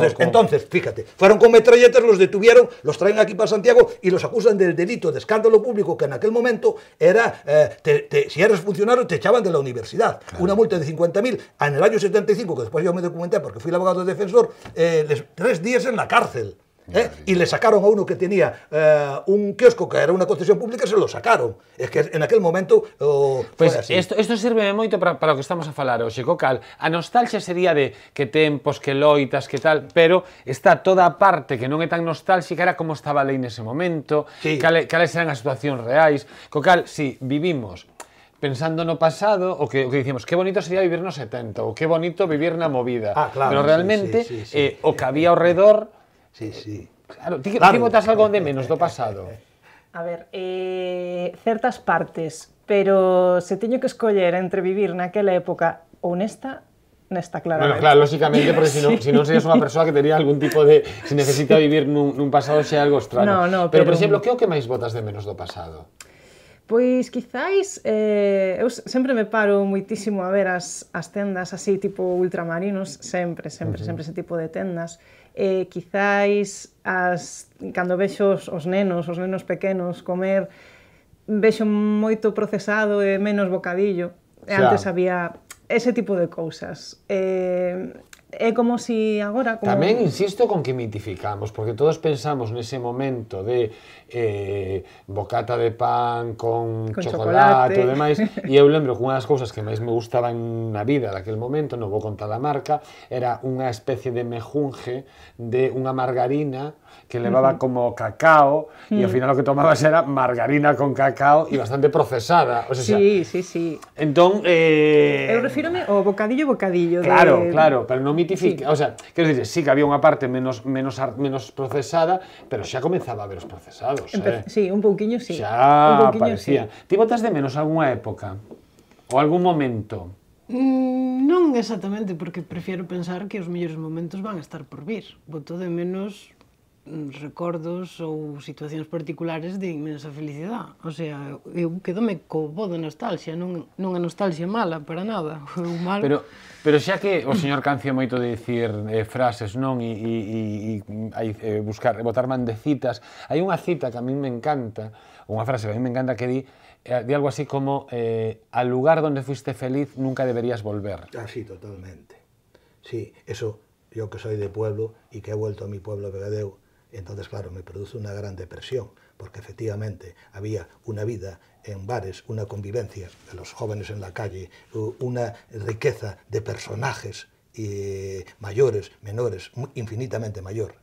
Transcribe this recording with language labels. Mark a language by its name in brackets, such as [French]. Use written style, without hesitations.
[Spanish] entonces, fíjate, fueron con metralletas, los detuvieron, los traen aquí para Santiago y los acusan del delito de escándalo público, que en aquel momento era, si eras funcionario, te echaban de la universidad. Claro. Una multa de 50.000 en el año 75, que después yo me documenté porque fui el abogado defensor, 3 días en la cárcel. Y le sacaron a uno que tenía un kiosco que era una concesión pública, se lo sacaron. Es que en aquel momento [Galician] pues isto sirve moito para o que estamos a falar hoxe, co cal a nostalgia sería de que tempos, que loitas, que tal, pero está toda a parte que non é tan nostálxica, era como estaba a lei nese momento, cales eran as situacións reais, co cal, si vivimos pensando no pasado, o que dicimos, que bonito sería vivir no 70, ou que bonito vivir na movida, claro, pero realmente o que había ao redor. Sí. Claro, ti botas algo de menos do pasado? A ver, certas partes, pero se teño que escoller entre vivir naquela época ou nesta claramente. Bueno, claro, lógicamente, porque si non serías unha persoa que tería algún tipo de... Si necesita vivir nun pasado xa algo extraño. No, pero, por exemplo, que é o que máis botas de menos do pasado? Pois, quizáis, eu sempre me paro moitísimo a ver as tendas así, tipo ultramarinos, sempre ese tipo de tendas. Quizáis, cando vexo os nenos pequenos comer, vexo moito procesado e menos bocadillo. Antes había ese tipo de cousas. É como si agora... Tamén insisto con que mitificamos, porque todos pensamos nese momento de bocata de pan con chocolate e demais, e eu lembro que unha das cousas que máis me gustaban na vida daquele momento, non vou contar a marca, era unha especie de mejunje de unha margarina que levaba como cacao, e ao final o que tomabas era margarina con cacao e bastante procesada. O sea, sí. Entón... Eu refírome ao bocadillo. Claro, pero non mitifica. O sea, quero dicir, sí que había unha parte menos procesada, pero xa comenzaba a ver os procesados. Sí, un pouquiño sí. Xa parecía. Ti botas de menos algunha época? Ou algún momento? Non exactamente, porque prefiero pensar que os mellores momentos van a estar por vir. Boto de menos recordos ou situacións particulares de inmensa felicidade. O sea, eu quedome co bo de nostalgia, non a nostalgia mala, para nada. Pero xa que o señor Cancio moito de dicir frases, non? E botar mandecitas, hai unha cita que a mí me encanta, unha frase que a mí me encanta que di algo así como [Spanish] al lugar donde fuiste feliz nunca deberías volver. [Galician] Sí, totalmente. [Spanish] Sí, eso, yo que soy de pueblo y que he vuelto a mi pueblo Vegadeo, entonces, claro, me produce una gran depresión, porque efectivamente había una vida en bares, una convivencia de los jóvenes en la calle, una riqueza de personajes mayores, menores, infinitamente mayor.